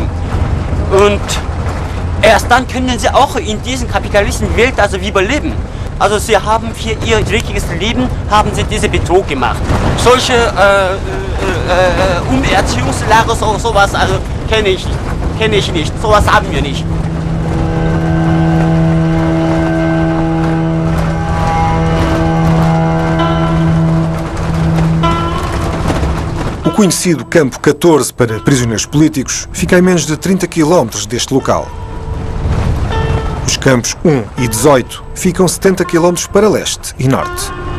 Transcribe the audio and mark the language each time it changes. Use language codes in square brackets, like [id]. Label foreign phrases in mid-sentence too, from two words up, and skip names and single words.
[de] Und erst dann können sie auch in dieser kapitalistischen Welt also überleben. Also sie haben für ihr dreckiges Leben haben sie diese Betrug gemacht. Solche Umerziehungslager, sowas also kenne ich nicht. Sowas haben wir nicht. [pt] O conhecido Campo 14 para prisioneiros políticos fica a menos de 30 km deste local. Os campos 1 e 18 ficam 70 km para leste e norte.